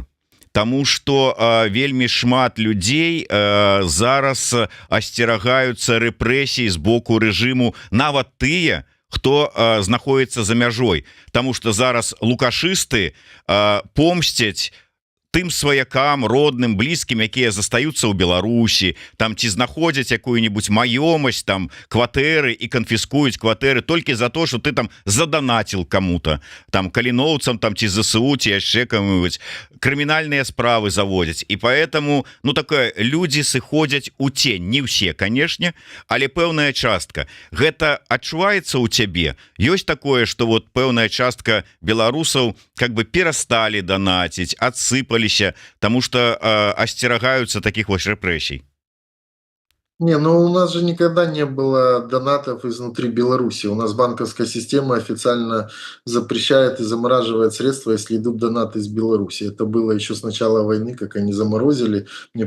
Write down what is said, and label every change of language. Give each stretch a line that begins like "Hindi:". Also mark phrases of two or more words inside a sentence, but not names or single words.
Belarusian: Таму што вельмі шмат людзей зараз асцерагаюцца рэпрэсій з боку рэжыму, нават тыя, хто знаходіцца за мяжой. Таму што зараз лукашысты помсцяць тым сваякам, родным, блізкім, якія застаюцца ў Беларусі, там ці знаходзяць якую-нибудь маёмасць, там кватэры і канфіскуюць кватэры толькі
Russian: за то, что ты там заданаціл кому-то,
Belarusian: там каліноўцам, там ці ЗСУ, ці яшчэ кому-нибудь, крымінальныя справы заводзяць. І поэтому, ну такое, людзі сыходзяць у тень, не ўсе, канешне, але пэўная частка. Гэта адчуваецца ў цябе? Ёсць такое, что вот пэўная частка беларусаў
Russian: как бы
Belarusian: перасталі данаціць, адсыпаліся,
Russian: потому что остерагаются таких вот репрессий. Не, ну у нас же никогда не было донатов изнутри Беларуси. У нас банковская система официально запрещает и замораживает средства, если идут донаты из Беларуси. Это было еще с начала войны, как они заморозили.